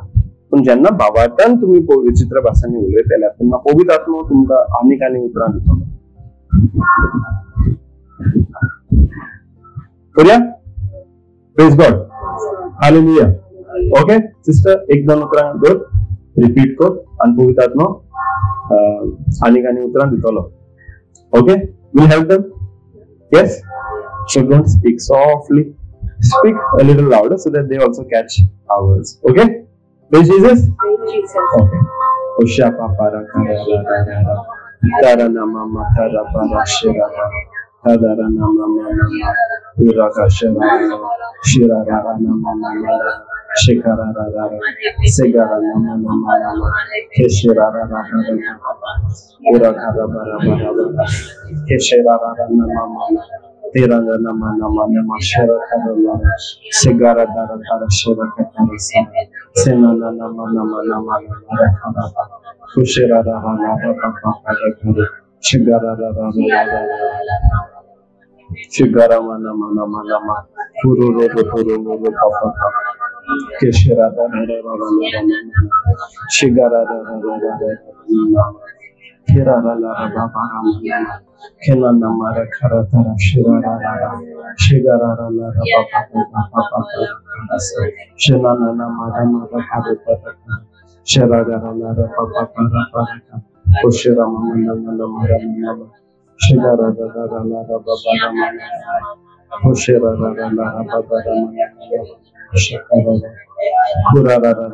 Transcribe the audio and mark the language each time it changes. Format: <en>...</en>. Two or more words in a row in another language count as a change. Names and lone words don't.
<kok>पूण जेन्ना भावार्थान तुमी विचित्र भासांनी उलयतले तेन्ना पवित्र आत्मा तुमकां आनीक आनीक उतरां दितलो.</kok> <en>करूया praise God hallelujah. ओके सिस्टर एक दोन उतरां धर रिपीट कर आनी पवित्र आत्मा आनीक आनीक उतरां दितलो. Okay, will you help them? Yes? So don't speak softly. Speak a little louder so that they also catch our words. Okay? Praise Jesus? Praise Jesus. Okay. Osha papara kara tara nama kara para shira tara nama uraka shira nama shikara segara nama keshira uraka bara keshira nama tiranga nama shira segara dara shira sena nama kushira shigara nama puru papa keshira shigara kirara baba kena nama rakara shirara shigara papa shena nama rakara shirara papa kushira nama shigara baba kushira baba shikara kurara</en>